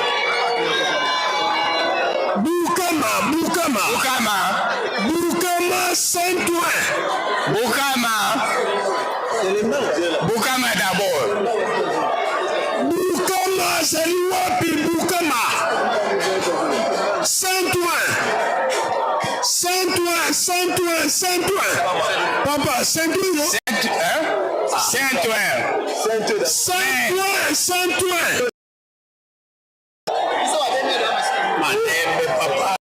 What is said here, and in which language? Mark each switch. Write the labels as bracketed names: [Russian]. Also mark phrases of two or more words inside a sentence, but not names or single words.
[French] Bukama, Saint-Ouen, Bukama d'abord. Bukama, c'est wapi Bukama. Saint-Ouen. Papa, Saint-Ouen. Saint-Ouen. Papa.